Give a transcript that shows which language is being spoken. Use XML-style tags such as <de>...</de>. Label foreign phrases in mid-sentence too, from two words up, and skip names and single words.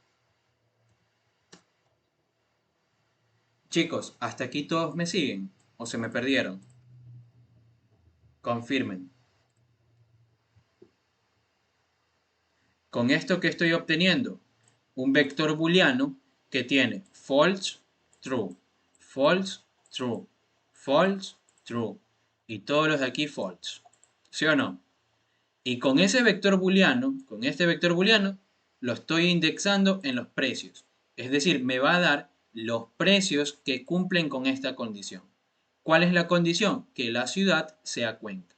<es>Chicos, ¿hasta aquí todos me siguen? ¿O se me perdieron? Confirmen. Con esto que estoy obteniendo, un vector booleano que tiene</es> <en>false, true, false, true, false, true</en> <es>y todos los de aquí false. ¿Sí o no? Y con ese vector booleano, con este vector booleano, lo estoy indexando en los precios. Es decir, me va a dar los precios que cumplen con esta condición. ¿Cuál es la condición? Que la ciudad sea Cuenca.</es>